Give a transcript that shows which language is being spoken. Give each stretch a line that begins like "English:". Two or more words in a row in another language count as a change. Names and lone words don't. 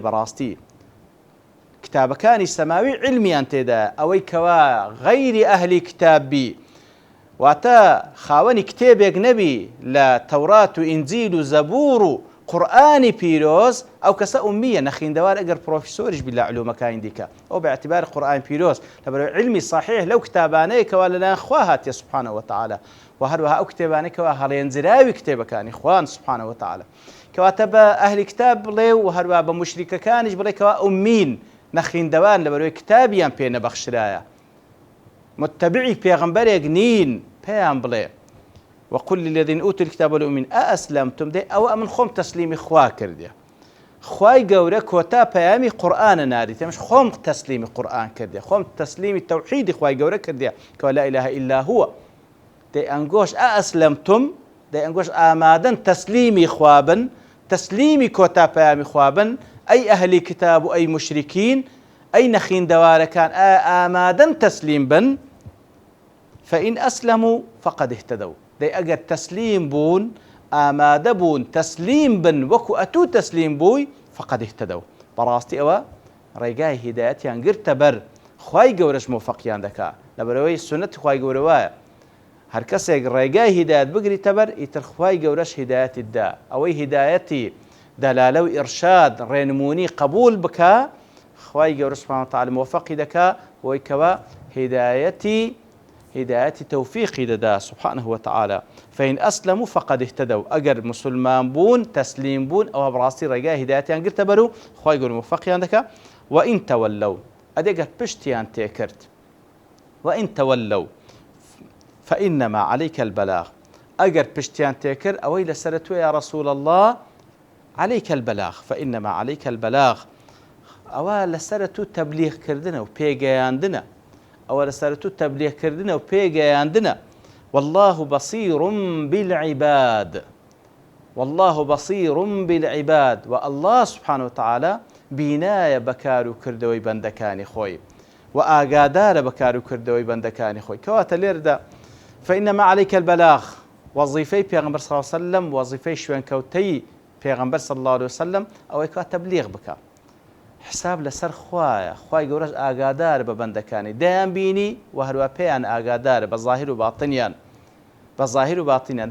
Central Kurdish: بەڕاستی کتابەکانی سەماوی علمیان تێدا، ئەوەی کەوا غەیری ئەهلی کتاب بی واتە خاوەنی کتێبێک نەبی لە تەورات و ئینجیل و زەبوور و قورئانی پیرۆز، ئەو کەسە ئومیە نەخیندەوار ئەگەر پرۆفیسۆریش بی لە علومەکانی دیکە، ئەو بەعتیبار قورئانی پیرۆز لەبەرەوەی علمی صحیح لەو کتابانەیە کەوا لەلایەن خوا هاتیە
Arabic: سبحانه وتعالى،
Central Kurdish: و هەروەها ئەو کتێبانەی کەوا هەڵێنجراوی کتێبەکانی خوان
Arabic: سبحانه وتعالى.
Central Kurdish: کەواتە بە ئەهلی کتاب بڵێ و هەروەها بە موشریکەکانیش بڵێ کەوا ئومین نەخیندەوان لەبەرەوەی کتابیان پێ نەبەخشرایە، متبعی پێغەمبەرێک نین، پێیان بڵێ
Arabic: وقل للذين أوتوا الكتاب والأمين أأسلمتم،
Central Kurdish: دێ ئەوە ئەمن خۆم تەسلیمی خوا کردێ. خوای گەورە کۆتا پەیامی قورئانە ناردی، تێمەش خۆم تەسلیمی قورئان کردێ، خۆم تەسلیمی تەوحیدی خوای گەورە کردێ کەوا
Arabic: لا إله إلا هو.
Central Kurdish: دەی ئەنگۆش ئەئەسلەمتم، دەی ئەنگۆش ئامادەن تەسلیمی خوابن، تەسلیمی کۆتا پەیامی خوابن، ئەی ئەهلی کتاب و ئەی مشریکین، ئەی نەخیندەوارەکان ئامادەن تەسلیم بن.
Arabic: فإن أسلموا فقد اهتدوا،
Central Kurdish: دەی ئەگەر تەسلیم بوون ئامادە بوون تەسلیم بن وەکو ئەتوو تەسلیم بووی
Arabic: فقد اهتدوا،
Central Kurdish: بەڕاستی ئەوە ڕێگای هیدایەتیان گرتە بەر، خوای گەورەش مۆفەقیان دەکا، لەبەرەوەی سنەتی خوای گەورە وایە هەر کەسێک ڕێگای هیدایەت بگریتە بەر ئیتر خوای گەورەش هیدایەتی دا، ئەوەی هیدایەتی دەلالە و ئیرشاد ڕێنمونی قبول بکە خوای گەورە
Arabic: سبحانه وتعالى
Central Kurdish: مۆفەقی دەکا، بۆی کەوا هدایەتی تەوفیقی دەدا
Arabic: سبحانه وتعالى. فإن أسلموا فقد اهتدوا،
Central Kurdish: ئەگەر مسلمان بوون تەسلیم بوون ئەوە بەڕاستی ڕێگای هیدایەتیان گرتە بەر و خوای گەورە مۆفەقیان دەکا.
Arabic: وإن تولوا،
Central Kurdish: ئەدەگەر پشتیان تێکرد،
Arabic: وإن تولوا فإنما عليك البلاغ،
Central Kurdish: ئەگەر پشتیان تێکرد ئەوەی لەسەر تۆ
Arabic: یا رسول الله عليك البلاغ، فإنما عليك البلاغ،
Central Kurdish: ئەوە لەسەر تو تەبلیغکردنە و پێگەیاندنە، ئەوە لەسەر تو تەبلیغکردنە و پێگەیاندنە.
Arabic: والله بصير بالعباد، والله بصير بالعباد، والله سبحانه وتعالى
Central Kurdish: بینایە بەکار و کردەوەی بەندەکانی خۆی و ئاگادارە بەکار و کردەوەی بەندەکانی خۆی. کەواتە لێرەدا
Arabic: فإنما عليك البلاغ،
Central Kurdish: وظیفەی پێغەمبەر
Arabic: صلی الله عليه وسلم،
Central Kurdish: وظیفەی شوێنکەوتەی پێغەمبەر
Arabic: صلی الله عليه وسلم
Central Kurdish: ئەوەی کە تەبلیغ بکە، حساب لەسەر خوایە، خوای گەورەش ئاگادارە بە بەندەکانی، دەیان بینی و هەروە پێیان ئاگادارە بە ظاهیر و باتینیان، بە ظاهیر و باتینیان.